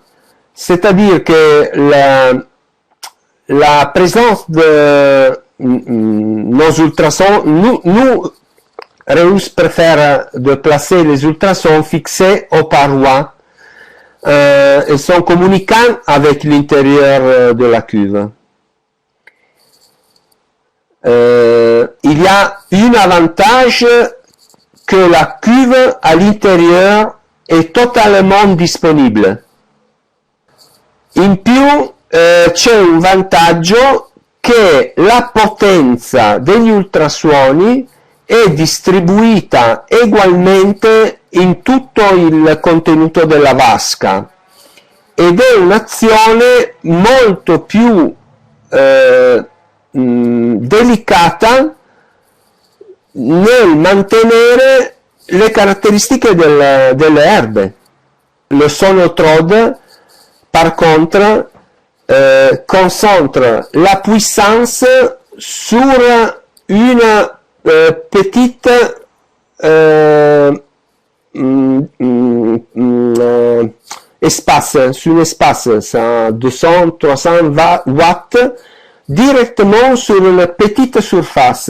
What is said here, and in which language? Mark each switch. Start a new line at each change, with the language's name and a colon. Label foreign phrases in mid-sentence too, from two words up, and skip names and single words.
French: C'est-à-dire que la présence de nos ultrasons, nous Reus préfère de placer les ultrasons fixés aux parois. Ils sont communicants avec l'intérieur de la cuve. Il y a un avantage que la cuve à l'intérieur
Italian: è totalmente disponibile. In più c'è un vantaggio che la potenza degli ultrasuoni è distribuita ugualmente in tutto il contenuto della vasca ed è un'azione molto più delicata nel mantenere le caratteristiche delle erbe.
French: Le sonotrode, par contre, concentre la puissance sur une petite espace, sur un espace, ça 200-300 watts, directement sur une petite surface.